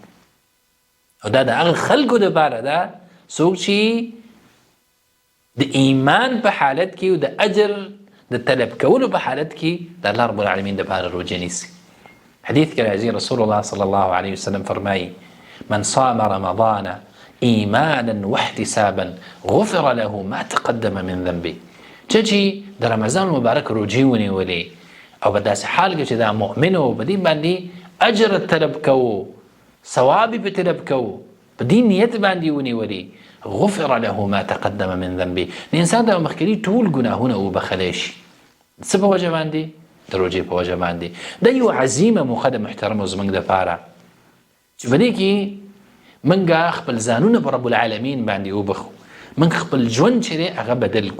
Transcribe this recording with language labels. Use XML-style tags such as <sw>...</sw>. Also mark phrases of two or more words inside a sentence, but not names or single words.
<ps>او دا د هغه خلکو دپاره ده څوک چې د ایمان په حالت کې او د اجر د طلب کولو په حالت کې د الله رب العالمین دپاره روژه نیسي. حدیث کې راځي، رسول الله</ps> <ar>صلی الله علیه وسلم</ar> <ps>فرمایي:</ps> <ar>من صام رمضان ایمانا واحتسابا غفر له ما تقدم من ذنبه.</ar> <ps>چې د رمضان مبارک روژې ونیولې او په داسې حال کې چې دا مؤمن و، په دې باندې اجر طلب کوو، ثواب په طلب کوو، په دې نیت باندې ونیولې،</ps> <ar>غفر له ما تقدم من ذنبه،</ar> <ps>د انسان د مخکې ټول ګناهونه وبخلی شي. څه په وجه باندې؟ د روژې په وجه باندې. دا یو عظیمه موخه ده محترمو زموږ دپاره چې په دې کې موږ خپل ځانونه په رب العالمین باندې وبخو، موږ خپل ژوند چې دی هغه بدل کړو.</ps>